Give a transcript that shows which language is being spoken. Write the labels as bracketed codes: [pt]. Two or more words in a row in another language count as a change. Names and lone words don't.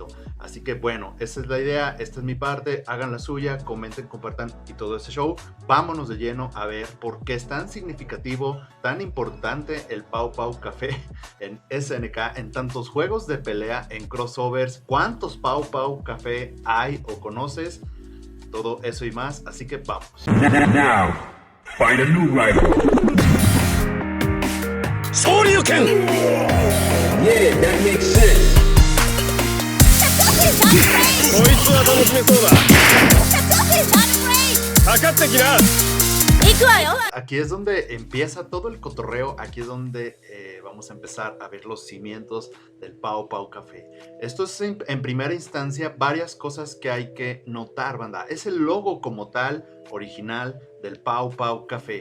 [es] Así que bueno, esa es la idea, esta es mi parte, hagan la suya, comenten, compartan y todo ese show. Vámonos de lleno a ver por qué es tan significativo, tan importante el Pau Pau Café en SNK, en tantos juegos de pelea, en crossovers, cuántos Pau Pau Café hay o conoces, todo eso y más, así que vamos. [en] Now, find a new rival. Shoryuken! Yeah, that makes sense. [ja] こいつは楽しめそうだ。かかってきな。 [es] Aquí es donde empieza todo el cotorreo, aquí es donde vamos a empezar a ver los cimientos del Pau Pau Café. Esto es en primera instancia varias cosas que hay que notar, banda. Es el logo como tal, original, del Pau Pau Café.